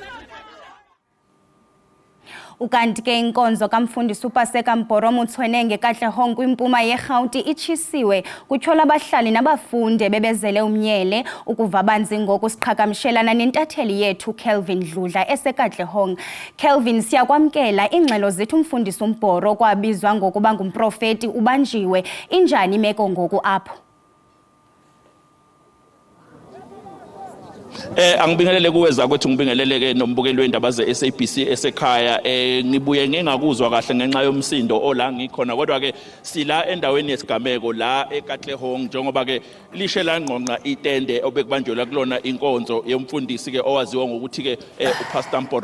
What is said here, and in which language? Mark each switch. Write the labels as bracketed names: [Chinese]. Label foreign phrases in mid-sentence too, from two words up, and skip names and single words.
[Xhosa] Ukanti ke inkonzo kamfundisi uPaseka Mporo Motshweneng eKatlehong kwimpuma yeGauteng itshisiwe kutshola abahlali nabafundi bebezele umnyele ukuva banzi ngoku siqhagamshelana nentatheli yethu Kelvin Dludla eseKatlehong. Kelvin, siyakwamkela ingxelo zethu umfundisi uMporo kwabizwa ngokuba ngumprofeti ubanjiwe. Injani imeko ngoku apho? [Zulu] Angibingelele kuweza kwethu ngibingeleleke nombukeli wendaba ze-SABC esekhaya ngibuye ngingakuzwa kahle ngenxa yomsindo ola ngikhona kodwa ke sila endaweni yesigameko la eKatlehong njengoba ke lishe langqonqa itende obekubanjelwa kulona inkonzo yomfundisi ke owaziwa ngokuthi ke uPastor Mporo.